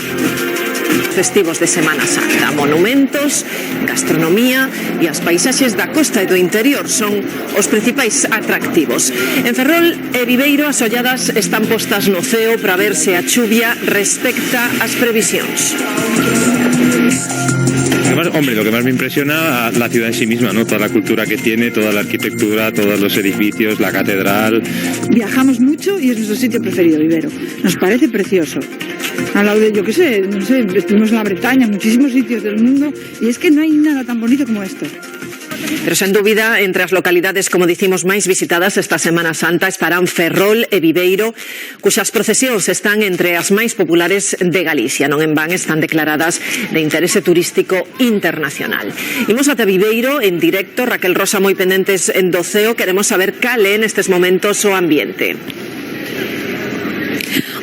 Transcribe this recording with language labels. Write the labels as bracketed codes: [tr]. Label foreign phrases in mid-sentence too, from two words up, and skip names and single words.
[gl] Festivos de Semana Santa, monumentos, gastronomía e as paisaxes da costa e do interior son os principais atractivos. En Ferrol e Viveiro as olladas están postas no ceo para ver se a chuvia respecta as previsións. [es] Además, hombre, lo que más me impresiona la ciudad en sí misma, ¿no? Toda la cultura que tiene, toda la arquitectura, todos los edificios, la catedral. Viajamos mucho y es nuestro sitio preferido, Viveiro. Nos parece precioso. Al lado de, yo qué sé, no sé, estuvimos en la Bretaña, en muchísimos sitios del mundo, y es que no hay nada tan bonito como esto. [gl] Pero sen dúbida, entre as localidades, como dicimos, máis visitadas esta Semana Santa estarán Ferrol e Viveiro, cuxas procesións están entre as máis populares de Galicia. Non en van están declaradas de interese turístico internacional. Imos ata Viveiro en directo, Raquel Rosa moi pendentes en doceo, queremos saber cal é nestes momentos o ambiente.